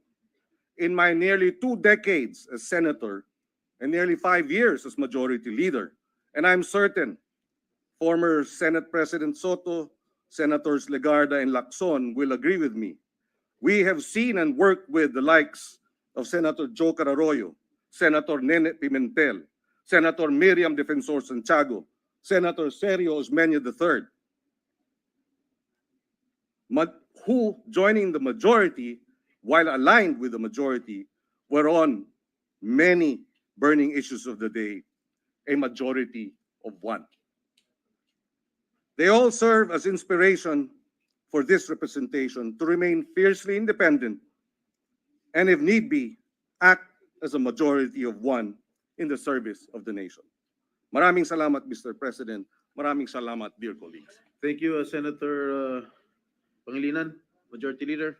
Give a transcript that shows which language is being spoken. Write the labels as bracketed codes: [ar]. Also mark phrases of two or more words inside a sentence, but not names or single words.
[en] In my nearly 2 decades as senator and nearly 5 years as majority leader, and I'm certain former Senate President Sotto, Senators Legarda and Lacson will agree with me. We have seen and worked with the likes of Senator Joker Arroyo, Senator Nene Pimentel, Senator Miriam Defensor Santiago, Senator Sergio Osmeño III, who, joining the majority, while aligned with the majority, were on many burning issues of the day, a majority of one. They all serve as inspiration for this representation to remain fiercely independent and, if need be, act as a majority of one in the service of the nation. [tl] Maraming salamat, [en] Mr. President. [tl] Maraming salamat, [en] dear colleagues. Thank you, Senator Pangilinan, Majority Leader.